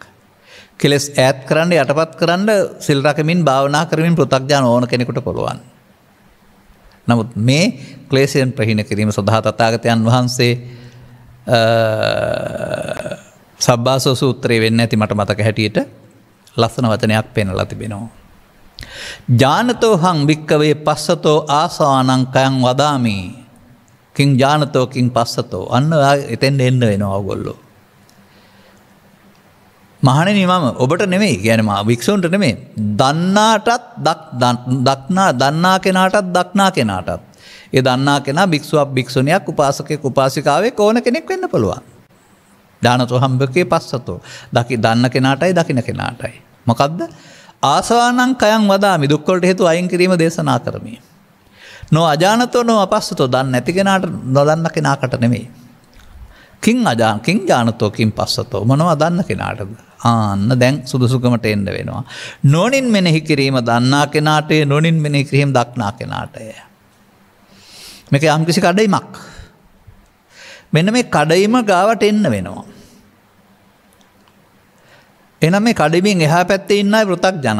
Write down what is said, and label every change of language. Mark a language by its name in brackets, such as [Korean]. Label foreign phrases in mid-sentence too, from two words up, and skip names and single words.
[Sinhala] කෙලෙස් ඈත් කරන්න යටපත් කරන්න සිල් රැකමින් භාවනා කරමින් පෘථග්ජන ඕන කෙනෙකුට පුළුවන්. නමුත් මේ ක්ලේශයන් ප්‍රහීන කිරීම සඳහා තථාගතයන් වහන්සේ සබ්බාසෝ සූත්‍රයේ වෙන්නේ නැති මට මතක හැටියට ලස්සන වචනයක් පෙන්නලා තිබෙනවා. [Pali] ඥානතෝ හං භික්කවේ පස්සතෝ ආසානං කයං වදාමි. කිං ඥානතෝ කිං පස්සතෝ. [Sinhala] අන්න එතෙන් එන්න වෙනවා ඔයගොල්ලෝ. මහණෙනි මම ඔබට නෙමෙයි කියන්නේ මා වික්ෂුන්ට නෙමෙයි. දන්නාටත් දන්නා කෙනාටත් දක්නා කෙනාටත්. ඒ දන්නා කෙනා භික්ෂුවක් භික්ෂුණියක් උපාසකෙක් උපාසිකාවෙක් ඕන කෙනෙක් වෙන්න පුළුවන්. [Pali] ඥානතෝ හං භික්කවේ පස්සතෝ. [Sinhala] දන්න කෙනාටයි දකින්න කෙනාටයි. මොකද්ද? [Pali] ආසවානං කයං වදාමි. [Sinhala] දුක් වලට හේතු අයින් කිරීම දේශනා කරමි. [Pali] නෝ අජානතෝ නෝ අපස්සතෝ. [Sinhala] දන්නේ නැති කෙනාට නොදන්න කෙනාකට නෙමෙයි. [Pali] කිං ඥානතෝ කිං පස්සතෝ. [Sinhala] මොනවා දන්න කෙනාටද? ආන්න දැන් සුදුසුකමට එන්න වෙනවා. නොනින් මෙනෙහි කිරීම දන්නා කෙනාට, නොනින් මෙනෙහි කිරීම දක්නා කෙනාටය. මේක යම්කිසි කඩයිමක්. මෙන්න මේ කඩයිම ගාවට එන්න වෙනවා. එහෙනම් මේ කඩෙමින් එහා පැත්තේ ඉන්න අය පෘථග්ජනයි.